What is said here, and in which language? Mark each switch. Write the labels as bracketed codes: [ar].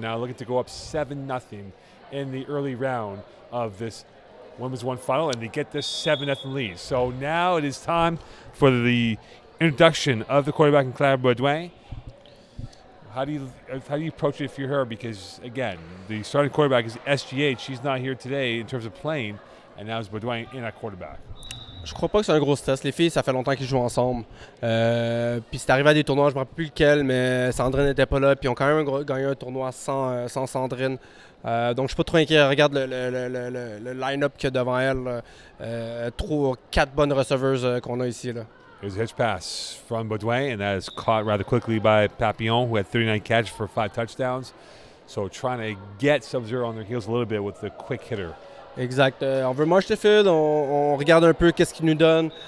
[en] Now looking to go up 7-0 in the early round of this Women's 1 final, and they get this 7-0 lead. So now it is time for the introduction of the quarterback in Claire Baudouin. How do you approach it if you're her? Because again, the starting quarterback is SGH. She's not here today in terms of playing, and now it's Baudouin in at quarterback. [fr] Je crois pas que c'est un gros stress. Les filles, ça fait longtemps qu'ils jouent ensemble. Puis c'est arrivé à des tournois, je ne me rappelle plus lequel, mais Sandrine n'était pas là. Puis ils ont quand même gagné un tournoi sans Sandrine. Donc je ne suis pas trop inquiet. Regarde le line-up qu'il y a devant elle. 4 bonnes receveuses qu'on a ici. Là. [en] There's a hitch pass from Baudouin, and that is caught rather quickly by Papillon, who had 39 catches for 5 touchdowns. So trying to get Subzero on their heels a little bit with the quick hitter. [fr] Exact. On veut [en] march the field, [fr] on regarde un peu qu'est-ce qu'il nous donne.